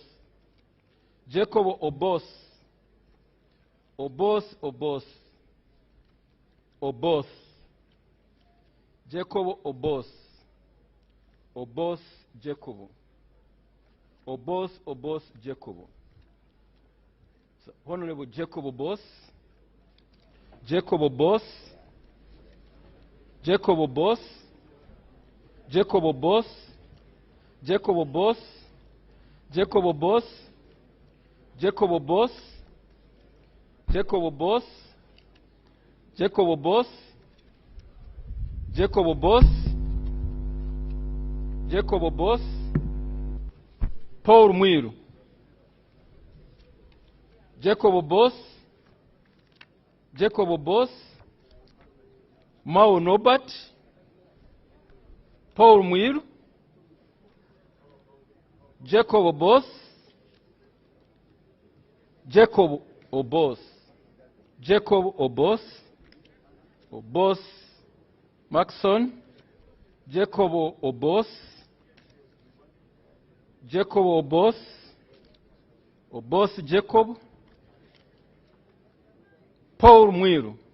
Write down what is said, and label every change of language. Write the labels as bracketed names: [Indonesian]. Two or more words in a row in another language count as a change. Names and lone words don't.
[English] Jacob Obos. Obos Obos. Obos. Jacob Obos. Obos Jacob. Obos Obos Jacob. So, Honorable Jacob Obos. Jacob Obos. Jacob Obos. Jacob Obos. Jacob Obos, Jacob Obos, Jacob Obos, Jacob Obos, Jacob Obos, Jacob Obos, Jacob Obos, Paul Mwiru, Jacob Obos, Jacob Obos, Mao Norbert, Paul Mwiru, Jacob Obos, Jacob Obos, Jacob Obos, Obos Maxon, Jacob Obos, Jacob Obos, Obos Jacob, Paul Mwiru,